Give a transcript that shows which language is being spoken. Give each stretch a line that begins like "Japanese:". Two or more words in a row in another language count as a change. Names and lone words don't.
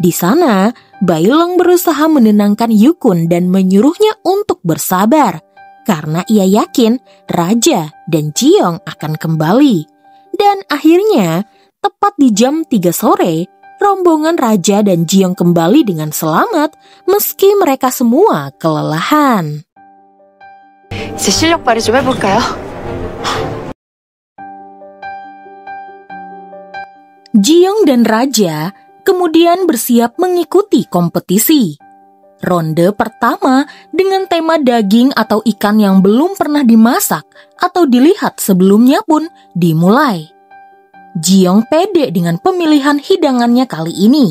Indonesian: Di sana, Bailong berusaha menenangkan Yukun dan menyuruhnya untuk bersabar, karena ia yakin Raja dan Jiong akan kembali. Dan akhirnya, tepat di jam 3 sore, rombongan Raja dan Jiong kembali dengan selamat meski mereka semua kelelahan.
Korean: 이제 실력 발휘 좀 해볼까요?
Indonesian: Jiong dan Raja kemudian bersiap mengikuti kompetisi. Ronde pertama dengan tema daging atau ikan yang belum pernah dimasak atau dilihat sebelumnya pun dimulai. Jiong pede dengan pemilihan hidangannya kali ini.